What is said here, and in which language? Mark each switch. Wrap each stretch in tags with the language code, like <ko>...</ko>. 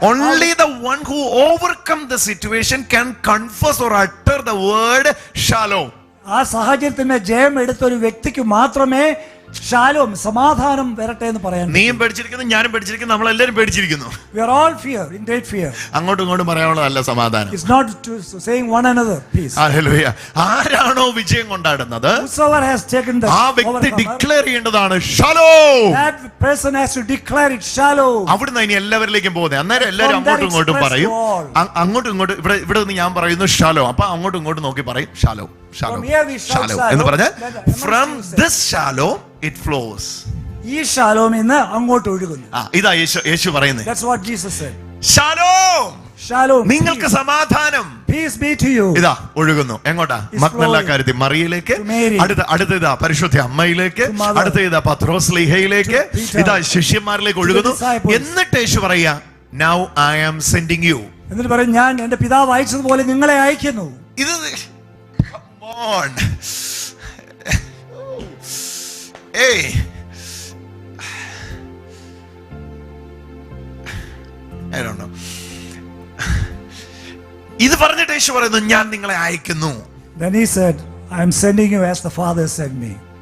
<en>Only the one who overcome the situation can confess or utter the word Shalom.</en> <ml>ആ സാഹചര്യത്തിന്മേൽ ജയം എടുത്ത ഒരു വ്യക്തിക്ക് മാത്രമേ ഷാലോം, സമാധാനം വരട്ടെ എന്ന് പറയാൻ. നീയും പേടിച്ചിരിക്കുന്നു, ഞാനും പേടിച്ചിരിക്കുന്നു, നമ്മളെല്ലാരും പേടിച്ചിരിക്കുന്നു.</ml> <en>We are all fear, in great fear.</en> <ml>അങ്ങോട്ടും ഇങ്ങോട്ടും പറയാനുള്ളതല്ല സമാധാനം.</ml> <en>It's not to saying one another peace.</en> <ml>Hallelujah. ആരാണോ വിജയം കൊണ്ടാടുന്നത്,</ml> <en>Whosoever has taken the</en> <ml>ആ വ്യക്തി ഡിക്ലെയർ ചെയ്യേണ്ടതാണ് Shalom.</ml> <en>that person has to declare it shalom.</en> <ml>അവിടുന്ന് ഇനി എല്ലാവരിലേക്കും പോകുന്നത്. അന്നേരം എല്ലാവരും അങ്ങോട്ടും ഇങ്ങോട്ടും പറയും. അങ്ങോട്ടും ഇങ്ങോട്ടും ഇവിടെ നിന്ന് ഞാൻ പറയുന്നു ഷാലോം, അപ്പൊ അങ്ങോട്ടും ഇങ്ങോട്ടും നോക്കി പറയും ഷാലോം ഷാലോം ഷാലോം എന്ന് പറഞ്ഞാൽ</ml> <en>From this Shalom it flows.</en> <ml>ഈ ഷാലോം ഇന്ന് അങ്ങോട്ട് ഒഴുകുന്നു. ഇതാ യേശു പറയുന്നത്.</ml> <en>That's what Jesus said.</en> <ml>Shalom,</ml> <en>Shalom,</en> <ml>നിങ്ങൾക്ക് സമാധാനം,</ml> <en>peace be to you.</en> <ml>ഇതാ ഒഴുകുന്നു. എങ്ങോട്ടാ? മഗ്ദല കാര്യത്തിൽ മറിയയിലേക്ക്, അടുത്ത ഇതാ പരിശുദ്ധ അമ്മയിലേക്ക്, അടുത്ത ഇതാ പത്രോസ് ലീഹയിലേക്ക്, ഇതാ ശിഷ്യന്മാരിലേക്ക് ഒഴുകുന്നു. എന്നിട്ട് യേശു പറയാ,</ml> <en>now I am sending you.</en> <ml>എന്നിട്ട് പറയും, ഞാൻ എന്റെ പിതാവ് അയച്ചതുപോലെ നിങ്ങളെ അയക്കുന്നു. ഇത്</ml> <en>come on. Hey, I don't know.</en> <ml>ഇത് പറഞ്ഞിട്ട് യേശു പറയുന്നു, ഞാൻ നിങ്ങളെ അയക്കുന്നു.</ml> <en>Then he said, I am sending you as the Father sent me.</en>